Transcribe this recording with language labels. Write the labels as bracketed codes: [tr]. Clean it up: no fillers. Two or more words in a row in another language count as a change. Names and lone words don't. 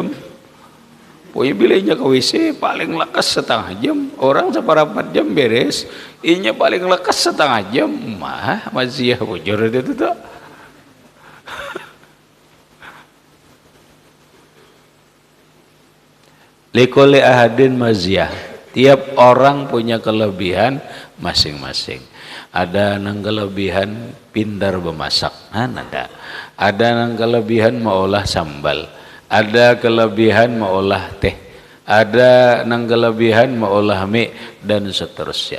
[bjn] Punya bilainya ke WC paling lekas setengah jam. Orang seperempat jam beres. Inya paling lekas setengah jam. Mah maziyah bujur itu tuh. [ar] لكل أحد مزية. [id] Tiap orang punya kelebihan masing-masing. [bjn] Ada nang kelebihan pintar memasak, ada. Ada nang kelebihan mengolah sambal. Ada kelebihan mengolah teh. Ada nang kelebihan mengolah mie dan seterusnya.